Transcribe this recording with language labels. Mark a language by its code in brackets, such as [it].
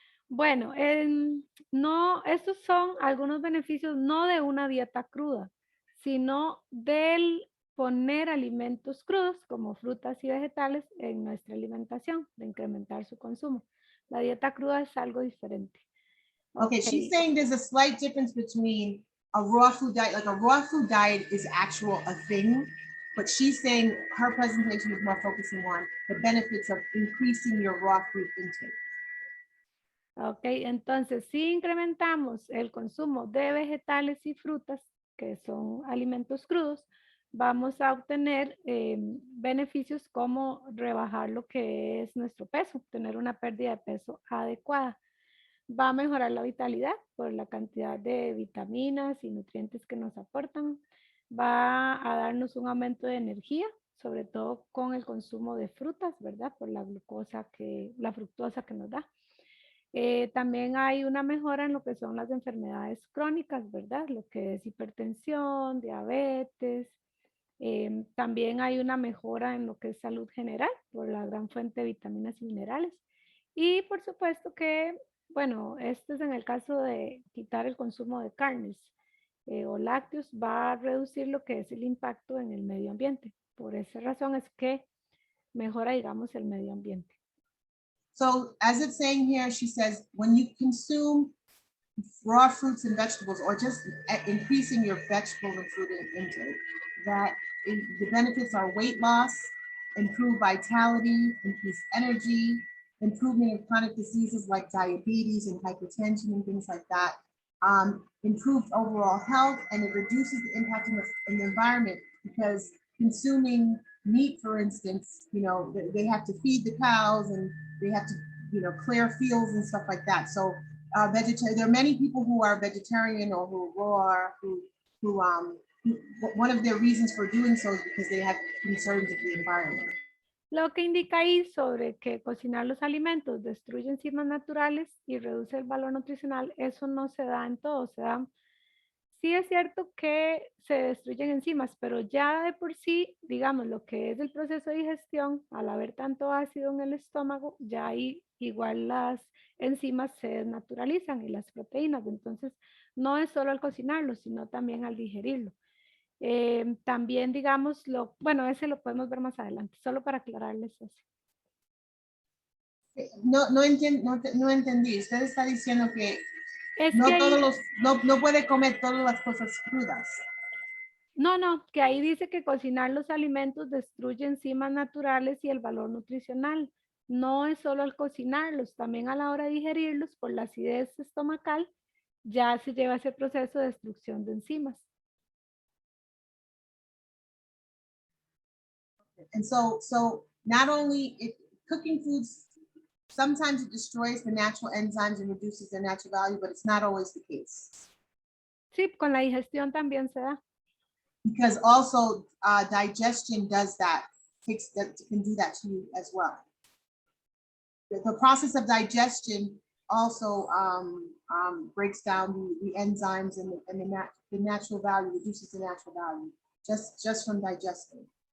[es] Bueno, no, estos son algunos beneficios no de una dieta cruda, sino del poner alimentos crudos como frutas y vegetales en nuestra alimentación, de incrementar su consumo. La dieta cruda es algo diferente. [en] Okay, she's saying there's a slight difference between a raw food diet, like a raw food diet is a thing, but she's saying her presentation is more focusing on the benefits of increasing your raw food intake. [es] Ok, entonces si incrementamos el consumo de vegetales y frutas, que son alimentos crudos, vamos a obtener beneficios como rebajar lo que es nuestro peso, tener una pérdida de peso adecuada. Va a mejorar la vitalidad por la cantidad de vitaminas y nutrientes que nos aportan. Va a darnos un aumento de energía, sobre todo con el consumo de frutas, ¿verdad? Por la fructosa que nos da. También hay una mejora en lo que son las enfermedades crónicas, ¿verdad? Lo que es hipertensión, diabetes. También hay una mejora en lo que es salud general por la gran fuente de vitaminas y minerales. Y por supuesto que, bueno, esto es en el caso de quitar el consumo de carnes o lácteos, va a reducir lo que es el impacto en el medio ambiente. Por esa razón es que mejora, digamos, el medio ambiente. [en] So as it's saying here, she says, when you consume raw fruits and vegetables, or just increasing your vegetable and fruit intake, that the benefits are weight loss, improved vitality, increased energy, improvement of chronic diseases like diabetes and hypertension and things like that, improved overall health, and it reduces the impact in the environment, because consuming meat, for instance, you know, they have to feed the cows and they have to, you know, clear fields and stuff like that. So there are many people who are vegetarian or who are one of their reasons for doing so is because they have concerns of the environment. [es] Lo que indica ahí sobre que cocinar los alimentos destruye enzimas naturales y reduce el valor nutricional, eso no se da en todo, se da. Sí es cierto que se destruyen enzimas, pero ya de por sí, digamos, lo que es el proceso de digestión, al haber tanto ácido en el estómago, ya ahí igual las enzimas se desnaturalizan y las proteínas. Entonces, no es solo al cocinarlo, sino también al digerirlo. También, digamos, bueno, ese lo podemos ver más adelante, solo para aclararles eso. No entendí. Usted está diciendo que Es no que ahí, no puede comer todas las cosas crudas. no, que ahí dice que cocinar los alimentos destruye enzimas naturales y el valor nutricional. No es solo al cocinarlos, también a la hora de digerirlos por la acidez estomacal, ya se lleva ese proceso de destrucción de enzimas. [en] And so not only cooking foods, sometimes it destroys the natural enzymes and reduces their natural value, but it's not always the case. [es] Sí, con la digestión también se da. [en] Because also digestion does that, can do that to you as well. The process of digestion also breaks down the enzymes and the natural value, reduces the natural value just from digesting.